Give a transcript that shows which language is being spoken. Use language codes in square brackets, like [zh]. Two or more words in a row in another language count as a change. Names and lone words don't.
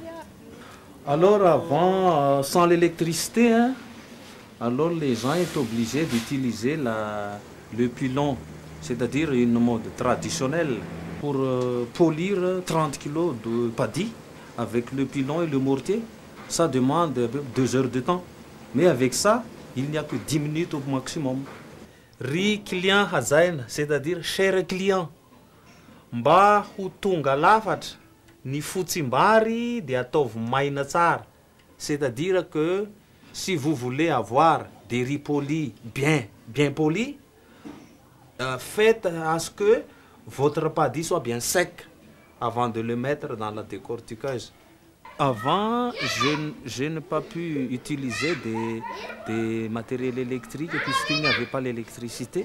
[fr] Alors avant, sans l'électricité, hein, alors les gens étaient obligés d'utiliser le pilon, c'est-à-dire une mode traditionnelle, pour polir 30 kg de paddy avec le pilon et le mortier. Ça demande 2 heures de temps. Mais avec ça, il n'y a que 10 minutes au maximum. [mg] Riz client hazaina, [fr] c'est-à-dire cher client. [mg] Mba ho tonga lafatra, ny fotsimbary dia ataovy maina tsara. [fr] C'est-à-dire que si vous voulez avoir des riz polis bien polis, faites à ce que votre paddy soit bien sec avant de le mettre dans la décortiqueuse. Avant, je n'ai pas pu utiliser des matériels électriques puisqu'il n'y avait pas l'électricité.